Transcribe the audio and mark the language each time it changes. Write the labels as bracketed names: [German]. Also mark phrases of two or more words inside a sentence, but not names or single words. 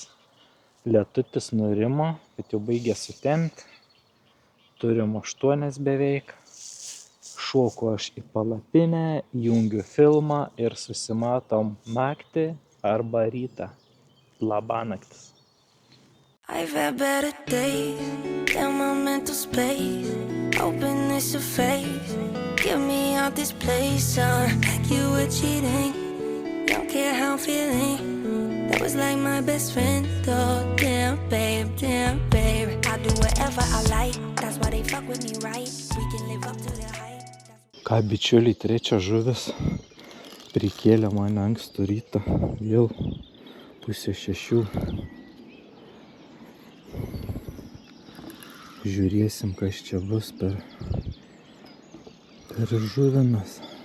[Lithuanian] Lietutis nurimo, bet jau baigė sutemti. Turim 8 beveik. Šoku aš į palapinę, jungiu filmą ir susimatom naktį arba rytą. Labanaktis. [English] I've had better days, down my mental space, hoping this will fade. Get me out this place, you were cheating, don't care how I'm feeling. That was like my best friend, though, damn babe, I do whatever I like, that's why they fuck with me right, we can live up to their hype. [Lithuanian] Ką, bičiuliai, 3 žuvis prikėlė mane ankstų rytą, vėl 5:30. Žiūrėsim, kas čia bus per žuvinas.